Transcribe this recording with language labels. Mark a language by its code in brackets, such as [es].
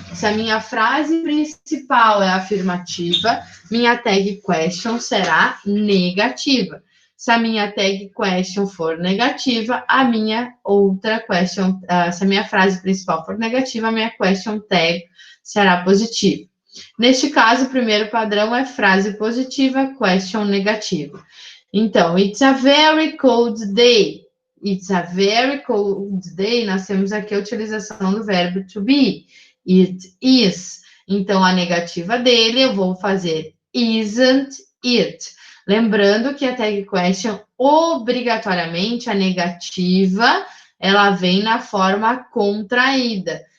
[pt] Se a minha frase principal é afirmativa, minha tag question será negativa. Se a minha tag question for negativa, a minha outra question, se a minha frase principal for negativa, a minha question tag será positiva. Neste caso, o primeiro padrão é frase positiva, question negativa. [en] Então, it's a very cold day. It's a very cold day. [pt] Nós temos aqui a utilização do verbo to be. [en] It is. [pt] Então, a negativa dele, eu vou fazer isn't it. Lembrando que a tag question, obrigatoriamente, a negativa, ela vem na forma contraída.